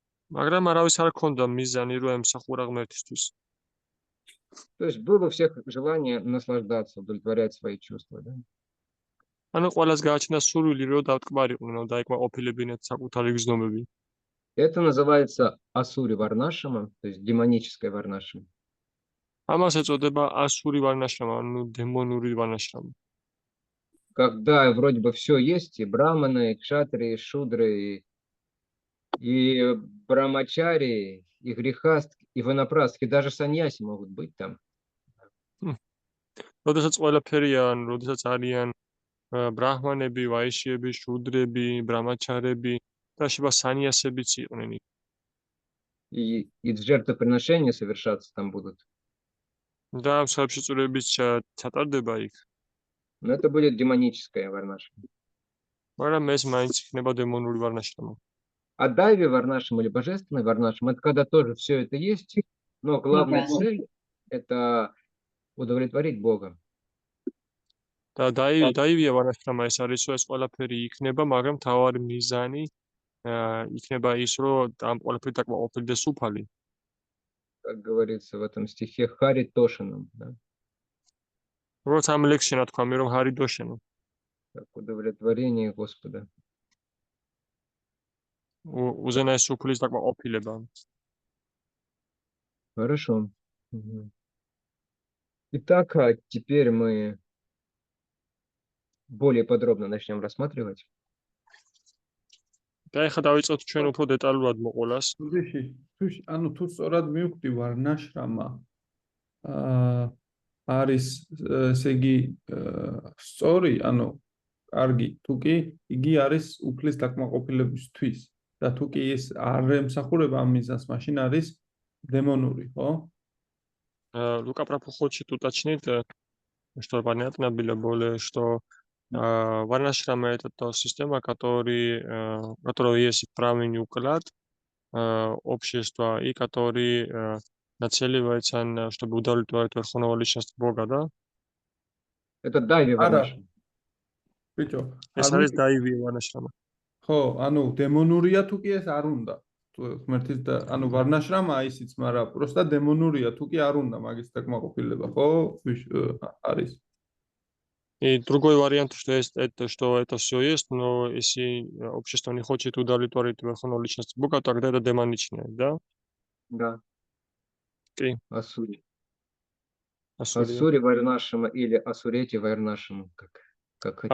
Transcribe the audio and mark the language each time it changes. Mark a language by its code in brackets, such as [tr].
[ka] მაგრამ არავის არ ჰქონდა მიზანი, რომ ემსახურა ღმერთისთვის. [ru] То есть было у всех желание наслаждаться, удовлетворять свои чувства, да? [ka] ანუ ყველას გააჩნდა სურვილი, რომ დავტკბარიყვნენ, დაიკმაყოფილებინათ საკუთარი გზნობები. [ru] Это называется асури варнашама, то есть демоническое варнашама. [ka] ამას ეწოდება ასური ვარნაშრამა, ანუ დემონური ვარნაშრამა. [ru] Когда вроде бы все есть, и браманы, и кшатрии, и шудры, и брамачари, и грехастки, и ванапрастки, даже саньяси могут быть там. [ka] როდესაც ყველაფერია, ანუ როდესაც არიან ბრაჰმანები, ვაიშიები, შუდრები, ბრამაჩარები და შეიძლება სანიასებიც იყვნენ. [ru] И жертвоприношения совершаться там будут. [ka] და მსხვერპლი წურებიც ჩატარდება იქ. [ru] Но это будет демоническое варнашама. [ka] მაგრამ ეს მაინც იქნება დემონური ვარნაშრამა. [ru] А дайви варнашам или божественный варнашам, это когда тоже все это есть, но главная цель – это удовлетворить Бога. [ka] და დაივია ვარნაშრამა ეს არის, რომ ეს ყველაფერი იქნება, მაგრამ თავარი მიზანი იქნება ის, რომ ამ ყველაფერი დაკმაყოფილდეს უფალი. [ru] Как говорится в этом стихе, хари тошинам, да? [ka] როგორც ამ ლექსში თქვა, რომ ჰარი დოშენო. [ru] Как удовлетворение Господа. [ka] უზენაეს უფლის დაკმაყოფილება. [ru] Хорошо. Мгм. Итак, теперь мы более подробно начнем рассматривать. [ka] და ეხლა დავიწყოთ ჩვენ უფრო დეტალურად მოყოლას. ანუ თუ სწორად მივხვდი ვარნაშრამა არის ესე იგი სწორი, ანუ კარგი, თუ კი იგი არის უფლის დაკმაყოფილებისთვის და თუ კი ეს არ ემსახურება ამ მიზანს, მაშინ არის დემონური, ხო? [ru] Лука хочет уточнить, что понятно было более, что варнашрама это та система, которая есть правильный уклад общества и который нацеливается, чтобы удовлетворить верховного личность Бога, да? Это дайви варнашама. [ka] ბიჭო, ეს არის დაივი ვარნაშრამა. ხო, ანუ დემონურია თუ კი ეს არ უნდა. თუ ღმერთის და ანუ ვარნაშრამა ისიც, მაგრამ просто დემონურია თუ კი არ უნდა მაგის დაკმაყოფილება, ხო? არის. [ru] И другой вариант, что это все есть, но если общество не хочет удовлетворить верховную личность Бога, тогда это демоничное, да? Да. Окей. Асури. Асури. Асури варнашама или асурети варнашама, как хотите.